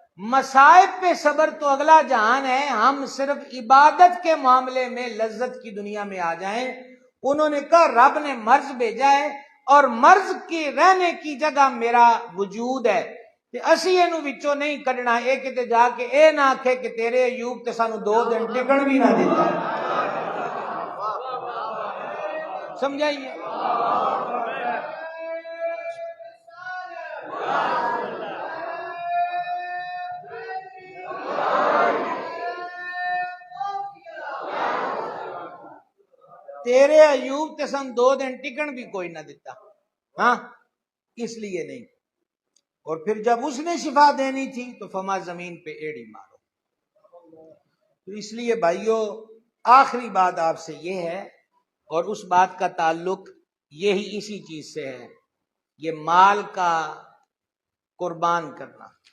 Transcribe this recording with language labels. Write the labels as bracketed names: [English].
[Urdu] مصائب پہ صبر تو اگلا جہان ہے. ہم صرف عبادت کے معاملے میں لذت کی دنیا میں آ جائیں. انہوں نے کہا رب نے مرض بھیجا ہے اور مرض کے رہنے کی جگہ میرا وجود ہے کہ [Punjabi] اسی اینو وچوں نہیں کڈنا. اے کتے جا کے اے نہ آکھے کہ تیرے ایوب تے سانو 2 دن ٹکن بھی نہ دیتا. [Urdu] سمجھائیے. [Punjabi] تیرے ایوب تے سن 2 دن ٹکن بھی کوئی نہ دیتا. [Urdu] ہاں اس لیے نہیں. اور پھر جب اس نے شفا دینی تھی تو فما زمین پہ ایڑی مارو. تو اس لیے بھائیوں آخری بات آپ سے یہ ہے اور اس بات کا تعلق یہی اسی چیز سے ہے. یہ مال کا قربان کرنا.